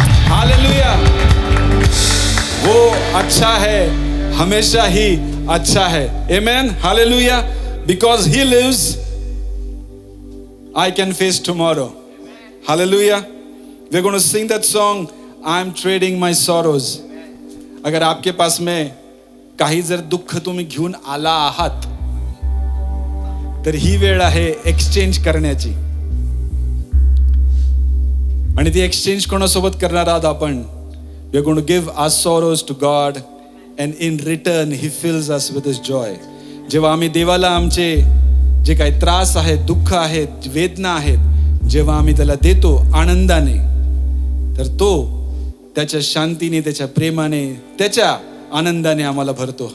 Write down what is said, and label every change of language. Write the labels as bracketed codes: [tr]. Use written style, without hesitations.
[hi] Hallelujah. वो अच्छा है, हमेशा ही अच्छा है। [en] Amen. Hallelujah. Because he lives, I can face tomorrow. Hallelujah. We're going to sing that song, I'm trading my sorrows. [hi] अगर आपके पास में [mr] काही जर दुःख तुम्ही घेऊन आला आहात, तर ही वेळ आहे एक्सचेंज करण्याची. आणि ती एक्सचेंज कोणासोबत करणार आहात आपण? [en] We are going to give our sorrows to God, and in return he fills us with his joy. [mr] जेव्हा आम्ही देवाला आमचे जे काही त्रास आहेत, दुःख आहेत, वेदना आहेत, जेव्हा आम्ही त्याला देतो आनंदाने, तर तो त्याच्या शांतीने, त्याच्या प्रेमाने, त्याच्या आनंदाने आम्हाला भरतो.